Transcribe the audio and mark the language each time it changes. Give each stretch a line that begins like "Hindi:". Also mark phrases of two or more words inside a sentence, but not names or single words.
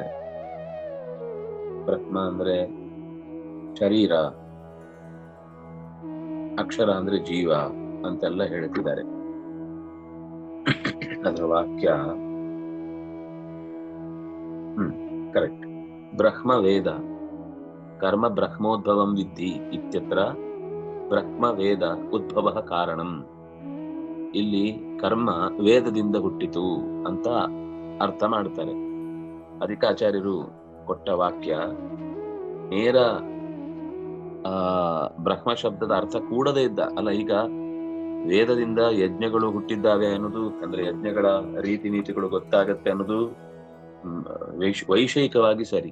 Kannada: ಬ್ರಹ್ಮ ಅಂದ್ರೆ ಶರೀರ, ಅಕ್ಷರ ಅಂದ್ರೆ ಜೀವ ಅಂತೆಲ್ಲ ಹೇಳ್ತಿದ್ದಾರೆ. ಅದರ ವಾಕ್ಯ ಕರೆಕ್ಟ್.
Sanskrit: ಬ್ರಹ್ಮ ವೇದ ಕರ್ಮ ಬ್ರಹ್ಮೋದ್ಭವಂ ವಿದ್ಧಿ ಇತ್ಯತ್ರ ಬ್ರಹ್ಮ ವೇದ ಉದ್ಭವ ಕಾರಣಂ.
Kannada: ಇಲ್ಲಿ ಕರ್ಮ ವೇದದಿಂದ ಹುಟ್ಟಿತು ಅಂತ ಅರ್ಥ ಮಾಡ್ತಾರೆ. ಅಧಿಕಾಚಾರ್ಯರು ಕೊಟ್ಟ ವಾಕ್ಯ ನೇರ ಬ್ರಹ್ಮ ಶಬ್ದದ ಅರ್ಥ ಕೂಡದೇ ಇದ್ದ ಅಲ್ಲ. ಈಗ ವೇದದಿಂದ ಯಜ್ಞಗಳು ಹುಟ್ಟಿದ್ದಾವೆ ಅನ್ನೋದು, ಅಂದ್ರೆ ಯಜ್ಞಗಳ ರೀತಿ ನೀತಿಗಳು ಗೊತ್ತಾಗತ್ತೆ ಅನ್ನೋದು ವೈಷಯಿಕವಾಗಿ ಸರಿ.